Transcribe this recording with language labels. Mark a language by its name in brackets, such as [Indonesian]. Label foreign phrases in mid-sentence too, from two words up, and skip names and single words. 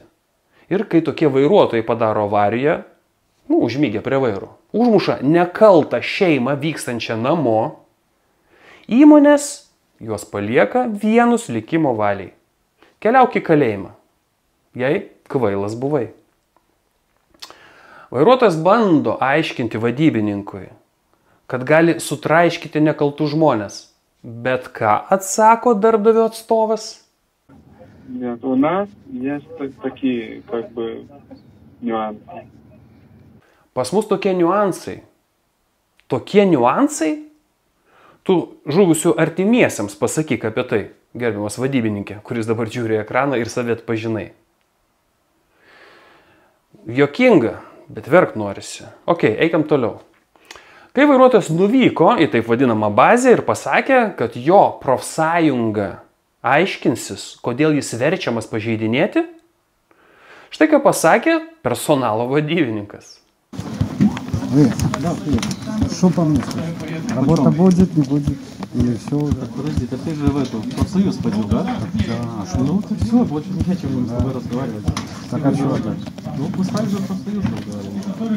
[Lithuanian] Ir kai tokie vairuotojai padaro avariją, užmygę prie vairo, užmuša nekaltą šeimą vykstančią namo, įmonės juos palieka vienus likimo valiai. Keliauk į kalėjimą, jei kvailas buvai. Vairuotojas bando aiškinti vadybininkui, kad gali sutraiškyti nekaltus žmonės. Bet ką atsako darbdavio atstovas? [Russian] Нет, у нас есть такие, нюансы. [Lithuanian] Pas mus tokie niuansai. Tokie niuansai? Tu žuvusių artimiesiems pasakyk apie tai, gerbiamas vadybininkė, kuris dabar žiūri ekraną ir save atpažinai. Jokinga. Bet verkt norisi. Eikim toliau. Kai vairuotojas nuvyko į taip vadinamą bazę ir pasakė, kad jo profsąjunga aiškinsis, kodėl jis verčiamas pažeidinėti, štai ką pasakė personalo vadybininkas. [Russian] Что по мне? Работа будет, не будет. Или все уже. Подожди, ты же в эту профсоюз ходил, да? Да. Ну ты все, больше не хотим с тобой разговаривать. Так а что? Ну пускай же профсоюз разговаривает.